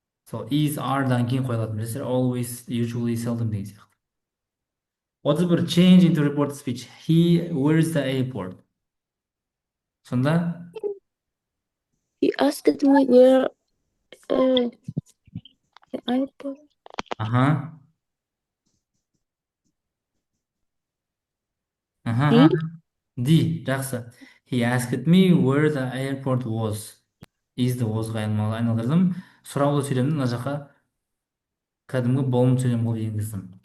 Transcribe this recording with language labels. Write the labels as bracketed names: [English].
[Kazakh] So, is, are-дан кейін қойылатын. Білесіздер, always, usually, seldom деген сияқты. 31. [English] Change into report speech. Where's the airport? Сонда? He asked me where the airport. Аха. D. [Kazakh] D, жақсы. [English] He asked me where the airport was. [Kazakh] Is'ді wasға айналдырдым. Сұраулы сөйлемді мына жаққа кәдімгі болым сөйлем қылып енгіздім.